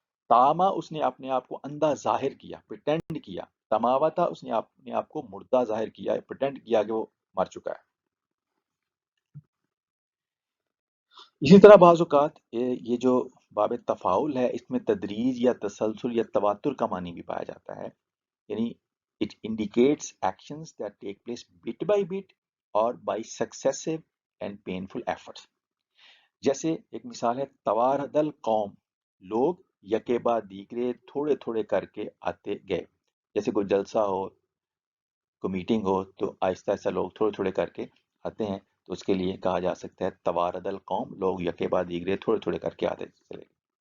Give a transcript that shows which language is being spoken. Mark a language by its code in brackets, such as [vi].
[ur] تاما، اس نے اپنے آپ کو اندھا ظاہر کیا، پریٹینڈ کیا. تماوتا، اس نے اپنے آپ کو مردہ ظاہر کیا، پریٹینڈ کیا کہ وہ مر چکا ہے. اسی طرح بعض اوقات یہ جو باب تفاعل ہے اس میں تدریج یا تسلسل یا تواتر کا معنی بھی پایا جاتا ہے. [en] یعنی it indicates actions that take place bit by bit or by successive and painful efforts. [ur] جیسے ایک مثال ہے [ar] توارد القوم، [ur] لوگ یکے بعد دیگرے تھوڑے تھوڑے کر کے آتے گئے. جیسے کوئی جلسہ ہو، کوئی میٹنگ ہو تو آہستہ آہستہ لوگ تھوڑے تھوڑے کر کے آتے ہیں، تو اس کے لیے کہا جا سکتا ہے [ar] توارد القوم، [ur] لوگ یکے بعد دیگرے تھوڑے تھوڑے کر کے آتے چلے گئے.